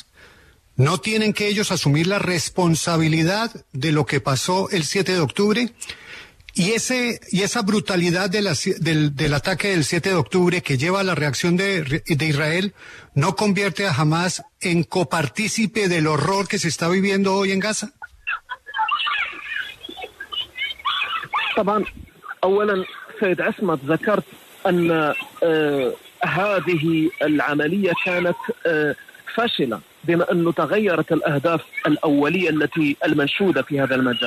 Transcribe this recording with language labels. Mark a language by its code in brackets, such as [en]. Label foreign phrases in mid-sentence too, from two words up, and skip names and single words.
[es] ¿No tienen que ellos asumir la responsabilidad de lo que pasó el 7 de octubre? Y esa brutalidad del ataque del 7 de octubre que lleva a la reacción de Israel, ¿no convierte a Hamas en copartícipe del horror que se está viviendo hoy en Gaza? [ar] طبعا أولا سيد عصمت ذكرت أن هذه العملية كانت فاشلة بما أنه تغيرت الأهداف الأولية التي المنشودة في هذا المجال.